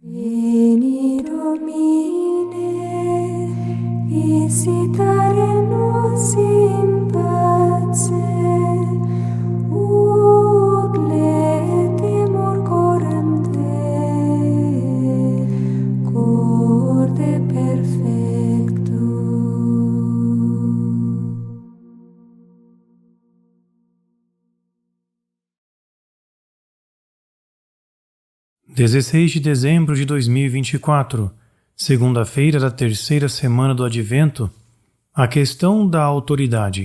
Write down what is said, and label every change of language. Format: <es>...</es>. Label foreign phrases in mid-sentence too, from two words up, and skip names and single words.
<la>Veni Domine, visitare nos in pace, ut letemur corem Te, corde perfecto.</la> <pt>(16 de dezembro de 2024), segunda-feira da terceira semana do Advento, a questão da autoridade.</pt>